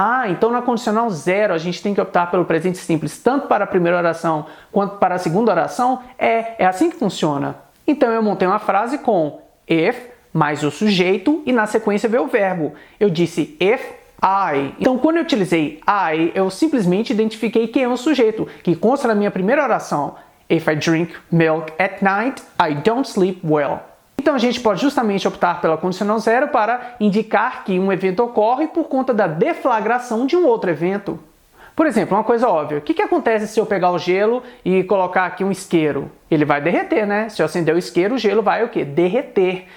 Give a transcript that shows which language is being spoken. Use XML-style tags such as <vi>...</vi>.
<pt>Então na condicional zero a gente tem que optar pelo presente simples tanto para a primeira oração quanto para a segunda oração? É assim que funciona. Então eu montei uma frase com if mais o sujeito e na sequência veio o verbo. Eu disse if I. Então quando eu utilizei I, eu simplesmente identifiquei quem é o sujeito, que consta na minha primeira oração.</pt> <en>If I drink milk at night, I don't sleep well.</en> <pt>Então a gente pode justamente optar pela condicional zero para indicar que um evento ocorre por conta da deflagração de um outro evento. Por exemplo, uma coisa óbvia, o que acontece se eu pegar o gelo e colocar aqui um isqueiro? Ele vai derreter, né? Se eu acender o isqueiro, o gelo vai o quê? Derreter.</pt>